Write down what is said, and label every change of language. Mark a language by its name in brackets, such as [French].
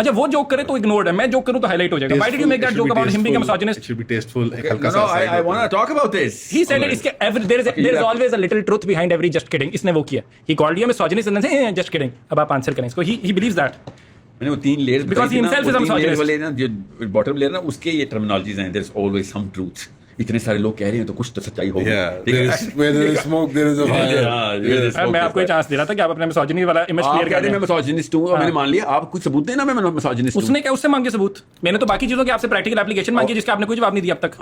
[Urdu] اچھا وہ جوک کرے تو اگنورڈ ہے, میں جوک کروں تو ہائی لائٹ ہو جائے گا. [English] Why did you make that joke about him being a misogynist? It should be tasteful. No, I want to talk about this. He said it. There is always a little truth behind every just kidding. [Urdu] اس نے وہ کیا. [English] He called you a misogynist and then say just kidding. [Urdu] اب آپ answer کریں اس کو. [English] He believes that. [Urdu] میں نے وہ 3 layers [English] Because he himself is a misogynist. [Urdu] جو باٹم لیئر نا اس کے یہ ٹرمینالوجیز ہیں. [English] There's always some truth. [Urdu] اتنے سارے لوگ کہہ رہے ہیں تو کچھ تو سچائی ہوگی. [English] Where there is smoke, there is a fire. [Urdu] میں آپ کو یہ چانس دے رہا تھا کہ آپ اپنے مسوجنی والا امیج کلیئر کر دیں. میں مسوجنسٹ ہوں اور میں نے مان لیا. آپ کچھ ثبوت دیں نا, میں مسوجنسٹ ہوں. اس نے کیا, اس سے مانگے ثبوت. میں نے تو باقی چیزوں کی آپ سے پریکٹیکل اپلیکیشن مانگی جس کا آپ نے کوئی جواب نہیں دیا اب تک.